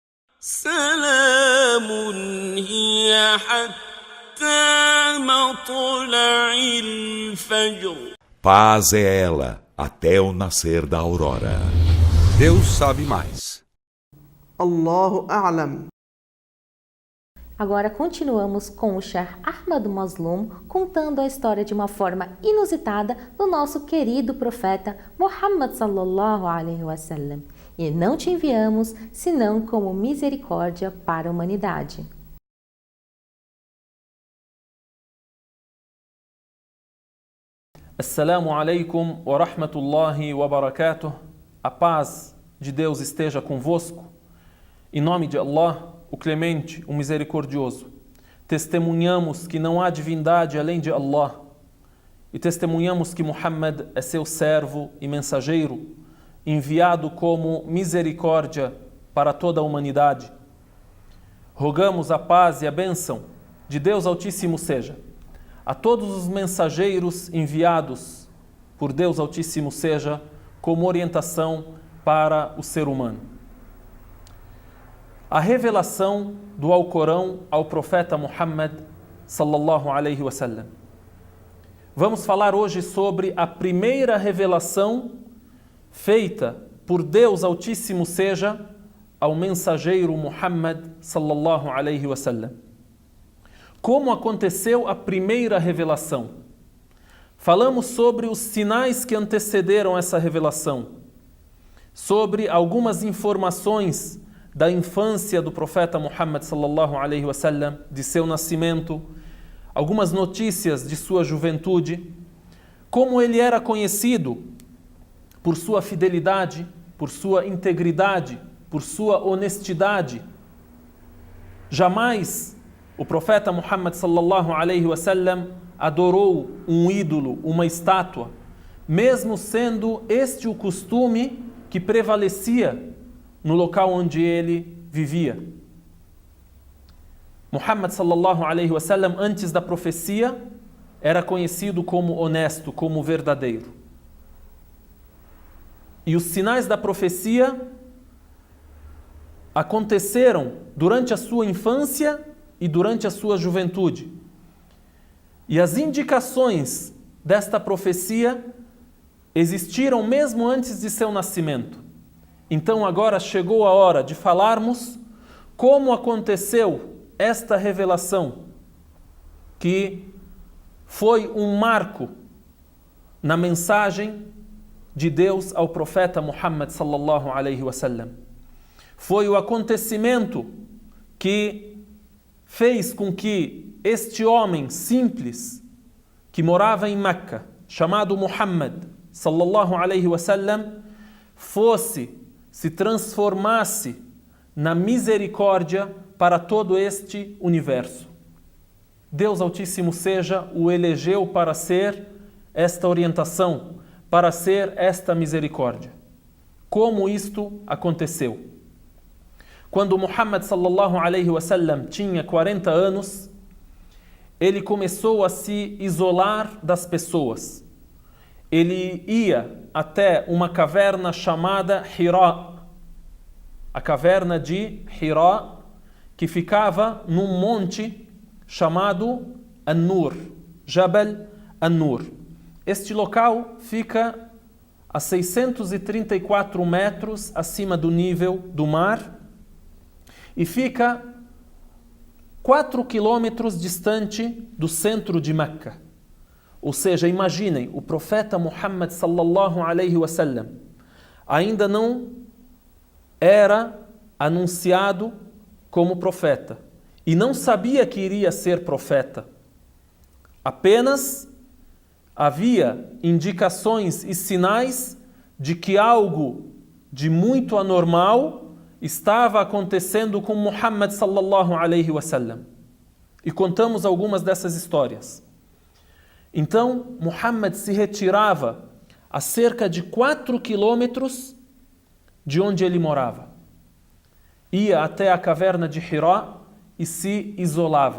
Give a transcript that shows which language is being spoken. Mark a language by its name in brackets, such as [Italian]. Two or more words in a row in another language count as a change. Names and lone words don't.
[Portuguese] Paz é ela até o nascer da aurora. Deus sabe mais. [Arabic] الله أعلم. [Portuguese] Agora continuamos com o Sheikh Ahmad Mazloum contando a história de uma forma inusitada do nosso querido profeta Muhammad [Arabic] صلى الله عليه وسلم. [Portuguese] E não te enviamos senão como misericórdia para a humanidade. [Arabic] السلام عليكم ورحمة الله وبركاته. [Portuguese] A paz de Deus esteja convosco. Em nome de Allah, o Clemente, o Misericordioso, testemunhamos que não há divindade além de Allah e testemunhamos que Muhammad é seu servo e mensageiro, enviado como misericórdia para toda a humanidade. Rogamos a paz e a bênção de Deus Altíssimo seja a todos os mensageiros enviados por Deus Altíssimo seja como orientação para o ser humano. A revelação do Alcorão ao profeta Muhammad [Arabic] صلى الله عليه وسلم. [Portuguese] Vamos falar hoje sobre a primeira revelação feita por Deus Altíssimo seja ao mensageiro Muhammad [Arabic] صلى الله عليه وسلم. [Portuguese] Como aconteceu a primeira revelação? Falamos sobre os sinais que antecederam essa revelação, sobre algumas informações da infância do profeta Muhammad [Arabic] صلى الله عليه وسلم, [Portuguese] de seu nascimento, algumas notícias de sua juventude, como ele era conhecido por sua fidelidade, por sua integridade, por sua honestidade. Jamais o profeta Muhammad [Arabic] صلى الله عليه وسلم [Portuguese] adorou um ídolo, uma estátua, mesmo sendo este o costume que prevalecia no local onde ele vivia. [Arabic] محمد صلى الله عليه وسلم, [Portuguese] antes da profecia, era conhecido como honesto, como verdadeiro. E os sinais da profecia aconteceram durante a sua infância e durante a sua juventude. E as indicações desta profecia existiram mesmo antes de seu nascimento. Então agora chegou a hora de falarmos como aconteceu esta revelação, que foi um marco na mensagem de Deus ao profeta Muhammad [Arabic] صلى الله عليه وسلم. [Portuguese] Foi o acontecimento que fez com que este homem simples que morava em Meca, chamado Muhammad [Arabic] صلى الله عليه وسلم, [Portuguese] se transformasse na misericórdia para todo este universo. Deus Altíssimo seja o elegeu para ser esta orientação, para ser esta misericórdia. Como isto aconteceu? Quando Muhammad [Arabic] صلى الله عليه وسلم [Portuguese] tinha 40 anos, ele começou a se isolar das pessoas. Ele ia até uma caverna chamada Hira, a caverna de Hira, que ficava num monte chamado An-Nur, Jabal An-Nur. Este local fica a 634 metros acima do nível do mar e fica 4 quilômetros distante do centro de Meca. Ou seja, imaginem, o profeta Muhammad [Arabic] صلى الله عليه وسلم [Portuguese] ainda não era anunciado como profeta e não sabia que iria ser profeta. Apenas havia indicações e sinais de que algo de muito anormal estava acontecendo com Muhammad [Arabic] صلى الله عليه وسلم. [Portuguese] E contamos algumas dessas histórias. Então, Muhammad se retirava a cerca de 4 quilômetros de onde ele morava. Ia até a caverna de Hira e se isolava.